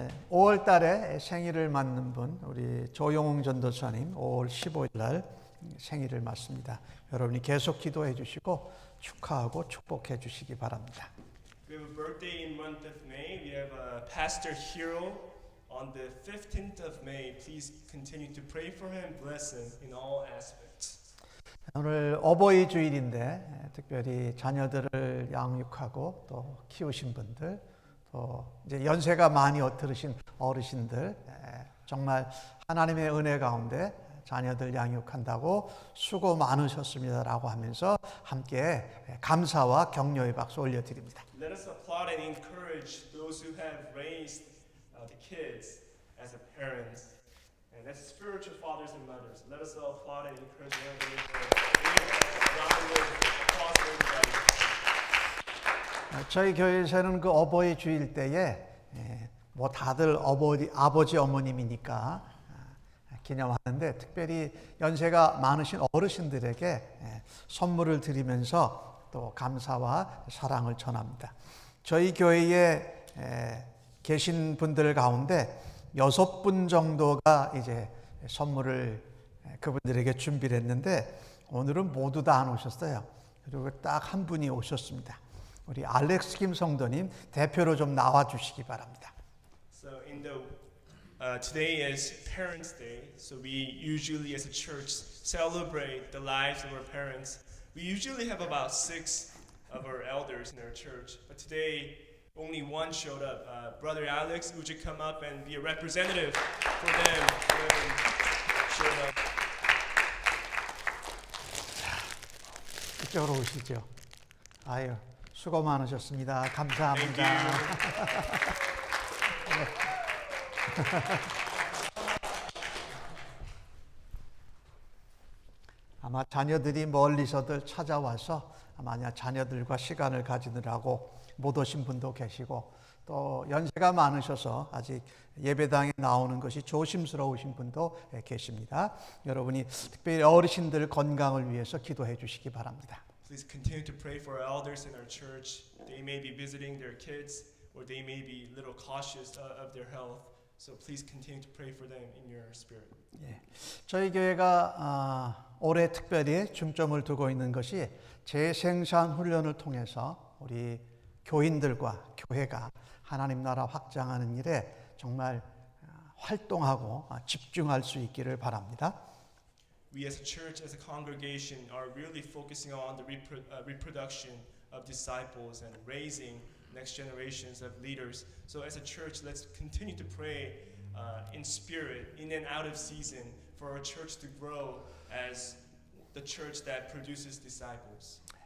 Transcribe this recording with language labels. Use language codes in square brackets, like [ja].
[ko] 5월 달에 생일을 맞는 분, 우리 조용웅 전도사님 5월 15일 날 생일을 맞습니다. 여러분이 계속 기도해 주시고 축하하고 축복해 주시기 바랍니다. [en] We have a birthday in month of May. We have Pastor Hero on the 15th of May. Please continue to pray for him, bless him in all aspects. [ko] 오늘 어버이 주일인데 특별히 자녀들을 양육하고 또 키우신 분들, 또 이제 연세가 많이 들으신 어르신들, 정말 하나님의 은혜 가운데 자녀들 양육한다고 수고 많으셨습니다라고 하면서 함께 감사와 격려의 박수 올려드립니다. [en] Let us applaud and encourage those who have raised the kids as a parents and as spiritual fathers and mothers. Let us applaud and encourage them for round of applause for everybody. [ko] 저희 교회에서는 그 어버이 주일 때에 뭐 다들 아버지 어머님이니까 기념하는데 특별히 연세가 많으신 어르신들에게 선물을 드리면서 또 감사와 사랑을 전합니다. 저희 교회에 계신 분들 가운데 6분 정도가 이제 선물을 그분들에게 준비를 했는데 오늘은 모두 다 안 오셨어요. 그리고 딱 한 분이 오셨습니다. 우리 알렉스 김 성도님 대표로 좀 나와 주시기 바랍니다. [en] So today is Parents' Day. So we usually as a church celebrate the lives of our parents. We usually have about 6 of our elders in our church, but today only one showed up. Brother Alex, would you come up and be a representative for them when showed up? [ko] 이쪽으로 오시죠. 아유, 수고 많으셨습니다. 감사합니다. 아마 자녀들이 멀리서들 찾아와서 아마 자녀들과 시간을 가지느라고 못 오신 분도 계시고 또 연세가 많으셔서 아직 예배당에 나오는 것이 조심스러우신 분도 계십니다. 여러분이 특별히 어르신들 건강을 위해서 기도해 주시기 바랍니다. [en] Please continue to pray for our elders in our church. They may be visiting their kids or they may be a little cautious of their health. So please continue to pray for them in your spirit. [ko] 예, 저희 교회가 올해 특별히 중점을 두고 있는 것이 재생산 훈련을 통해서 우리 교인들과 교회가 하나님 나라 확장하는 일에 정말 활동하고 집중할 수 있기를 바랍니다. [en] We as a church, as a congregation, are really focusing on the reproduction of disciples and raising next generations of leaders. So as a church, let's continue to pray in spirit, in and out of season, for our church to grow as the church that produces disciples.